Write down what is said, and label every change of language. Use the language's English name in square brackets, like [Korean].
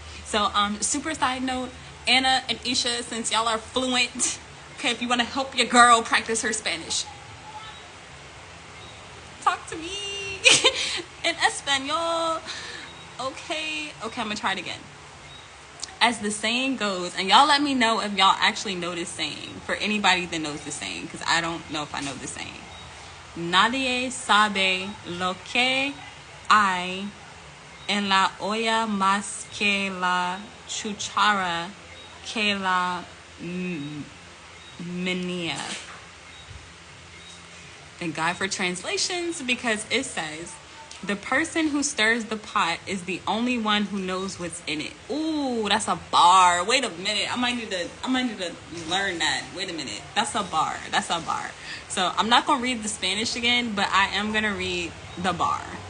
[English] So, super side note, Anna and Isha, since y'all are fluent, okay, if you want to help your girl practice her Spanish, talk to me in Espanol. Okay, I'm gonna try it again. As the saying goes, and y'all let me know if y'all actually know this saying, for anybody that knows the saying, because I don't know if I know the saying. [Spanish] Nadie sabe lo que hay en la olla más que la cuchara que la menea. [English] Thank God for translations, because it says, the person who stirs the pot is the only one who knows what's in it. Ooh, that's a bar. Wait a minute. I might need to learn that. Wait a minute. That's a bar. So I'm not going to read the Spanish again, but I am going to read the bar.